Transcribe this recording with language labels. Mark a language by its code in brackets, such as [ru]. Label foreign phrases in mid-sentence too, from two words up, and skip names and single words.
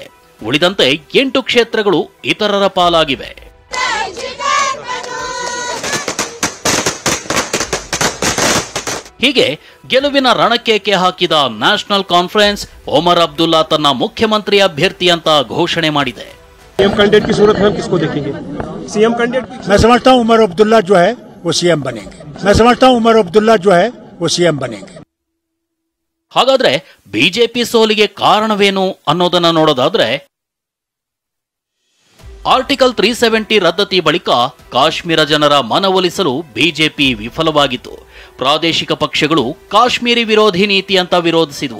[kn] ಉಳಿದಂತೆ 8 ಕ್ಷೇತ್ರಗಳು ಇತರರ ಪಾಲಾಗಿವೆ. ಹೀಗೆ ಗೆಲುವಿನ ರಣಕೇಕೆ ಹಾಕಿದ ನ್ಯಾಷನಲ್ ಕಾನ್ಫರೆನ್ಸ್ ಒಮರ್ ಅಬ್ದುಲ್ಲಾ ತನ್ನ ಮುಖ್ಯಮಂತ್ರಿ ಅಭ್ಯರ್ಥಿ ಅಂತ ಘೋಷಣೆ ಮಾಡಿದೆ. [en] CM candidate [hi] की सूरत में हम किसको देखेंगे? [en] CM candidate [hi] मैं समझता हूं उमर अब्दुल्ला जो है वो सीएम बनेंगे. मैं समझता हूं उमर अब्दुल्ला जो है वो सीएम बनेंगे. [kn] ಹಾಗಾದ್ರೆ ಬಿಜೆಪಿ ಸೋಲಿಗೆ ಕಾರಣವೇನು ಅನ್ನೋದನ್ನ ನೋಡೋದಾದ್ರೆ, ಆರ್ಟಿಕಲ್ 370 ರದ್ದತಿ ಬಳಿಕ ಕಾಶ್ಮೀರ ಜನರ ಮನವೊಲಿಸಲು ಬಿಜೆಪಿ ವಿಫಲವಾಗಿತ್ತು. ಪ್ರಾದೇಶಿಕ ಪಕ್ಷಗಳು ಕಾಶ್ಮೀರಿ ವಿರೋಧಿ ನೀತಿ ಅಂತ ವಿರೋಧಿಸಿದವು.